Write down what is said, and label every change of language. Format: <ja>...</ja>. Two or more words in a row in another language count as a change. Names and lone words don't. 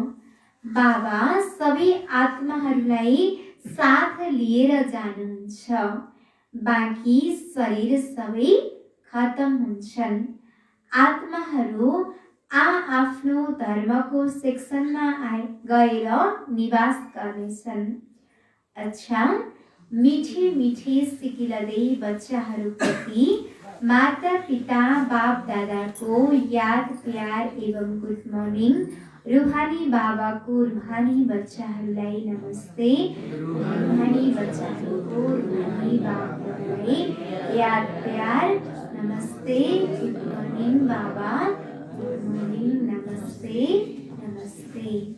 <ne>बाबा सबै आत्माहरूलाई साथ लिएर जानुहुन्छ। बाँकी शरीर सबै खत्म हुन्छन्। आत्माहरू आफ्नो धर्मको सेक्सनमा गएर निवास गर्नेछन्। अच्छा,</ne> <hi>मीठे मीठे</hi> <ne>सिकिलदै बच्चाहरूप्रति माता पिता बाप दादाको याद प्यार एवं</ne> <en>good morning.</en> <ne>रूहानी बाबाको रूहानी बच्चाहरूलाई नमस्ते। रूहानी बच्चाहरूको रूहानी बाप दादालाई याद प्यार नमस्ते।</ne> <en>good morning</en> <ne>बाबा,</ne> <en>good morning,</en> <ne>नमस्ते नमस्ते।</ne>